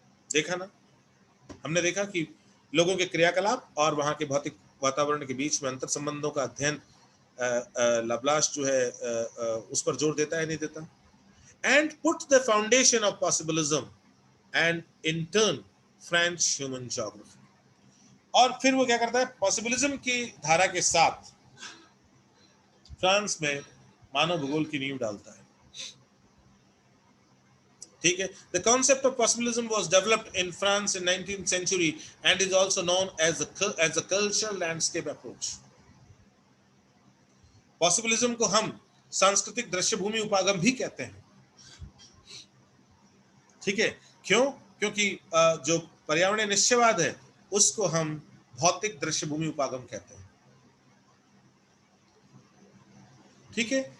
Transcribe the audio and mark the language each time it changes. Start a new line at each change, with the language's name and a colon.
Hindi: देखा ना, हमने देखा कि लोगों के क्रियाकलाप और वहाँ के भौतिक वातावरण के बीच में अंतर संबंधों का अध्ययन लाप्लास जो है उस पर जोर देता है, नहीं देता,
English: And put the foundation of possibilism and in turn French human geography.
Hindi: और फिर वो क्या करता है, पॉसिबिलिज्म की धारा के साथ फ्रांस में मानव भूगोल की नींव डालता है, ठीक है।
English: The concept of possibilism was developed in France in 19th century and is also known as the cultural landscape approach।
Hindi: Possibilism को हम सांस्कृतिक दृश्यभूमि उपागम भी कहते हैं, ठीक है। क्यों? क्योंकि जो पर्यावरणीय निश्चयवाद है उसको हम भौतिक दृश्यभूमि उपागम कहते हैं, ठीक है।